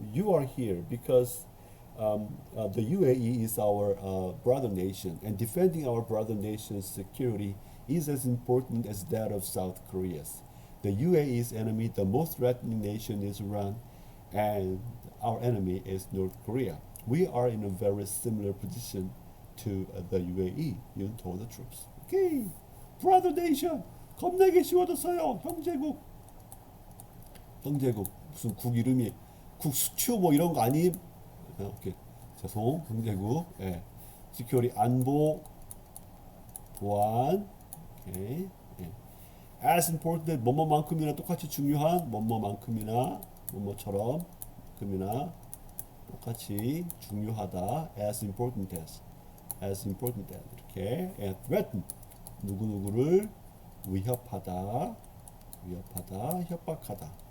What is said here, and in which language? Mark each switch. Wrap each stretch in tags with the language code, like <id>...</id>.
<en>You are here because the UAE is our brother nation, and defending our brother nation's security is as important as that of South Korea's. The UAE's enemy, the most threatening nation, is Iran, and our enemy is North Korea. We are in a very similar position to the UAE, Yoon told the troops. Okay, brother nation,</en> <ko>겁나게 쉬워졌어요. 형제국 무슨 국 이름이 국 스튜 뭐 이런 거 아님? 오케이, 죄송, 형제국. security 안보, 보안.</ko> <en>Okay. As important,</en> <ko>뭐뭐만큼이나 똑같이 중요한, 뭐뭐만큼이나, 뭐뭐처럼, 만큼이나 똑같이 중요하다.</ko> <en>As important as 이렇게. And threaten,</en> <ko>누구누구를 위협하다, 협박하다.</ko>